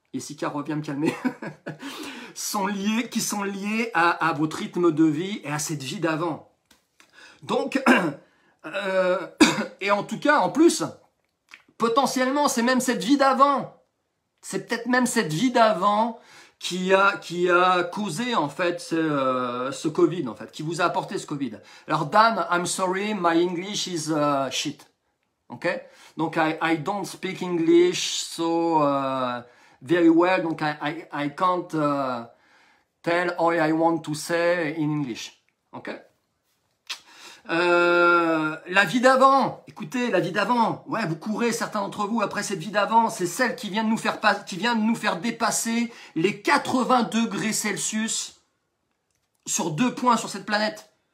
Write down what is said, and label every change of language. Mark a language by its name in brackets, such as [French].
[French] Jessica revient me calmer. qui sont liés à votre rythme de vie et à cette vie d'avant. Donc, et en tout cas, en plus, potentiellement, c'est même cette vie d'avant. C'est peut-être même cette vie d'avant qui a causé en fait ce Covid, en fait, qui vous a apporté ce Covid. Alors [English] Dan, I'm sorry, my English is shit. Okay? [French] Donc [English] I don't speak English so very well, [French] donc [English] I can't tell all I want to say in English. Okay? [French] La vie d'avant, écoutez, la vie d'avant, ouais, vous courez, certains d'entre vous, après cette vie d'avant, c'est celle qui vient de nous faire dépasser les 80 degrés Celsius sur 2 points sur cette planète.